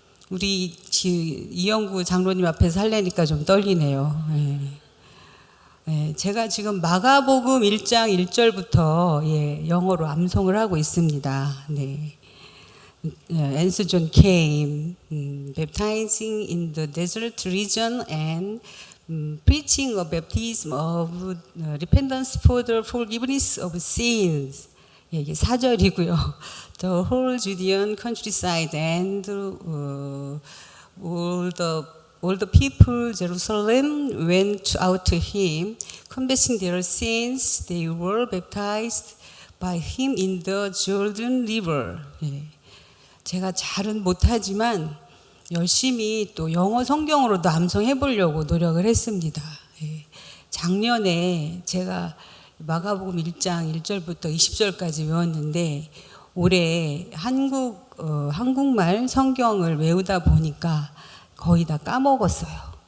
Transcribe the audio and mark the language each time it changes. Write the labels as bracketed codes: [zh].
[ko] 우리 이영구 장로님 앞에서 하려니까 좀 떨리네요. 제가 지금 마가복음 1장 1절부터 영어로 암송을 하고 있습니다. 네. [en] Anson John came, baptizing in the desert region and preaching a baptism of repentance for the forgiveness of sins. [ko] 예, 이게 4절이고요. [en] The whole Judean countryside and all the people Jerusalem went out to him, confessing their sins. They were baptized by him in the Jordan River. [ko] 예. 제가 잘은 못하지만 열심히 또 영어 성경으로도 암송해 보려고 노력을 했습니다. 예. 작년에 제가 마가복음 1장 1절부터 20절까지 외웠는데 올해 한국말 성경을 외우다 보니까 거의 다 까먹었어요.